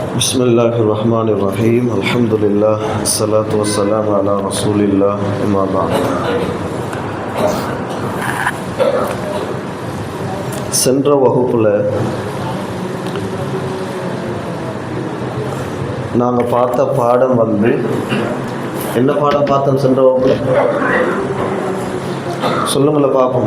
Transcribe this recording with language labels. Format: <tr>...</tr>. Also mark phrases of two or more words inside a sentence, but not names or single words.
<ar>بسم الله الرحمن الرحيم الحمد لله الصلاة والسلام على رسول الله أما بعد.</ar> <ta>சென்ற வகுப்பில் நாங்கள் பார்த்த பாடம் என்ன பாடம் பார்த்தோம் சென்ற வகுப்பில் சொல்லுங்களேன் பார்ப்போம்.</ta>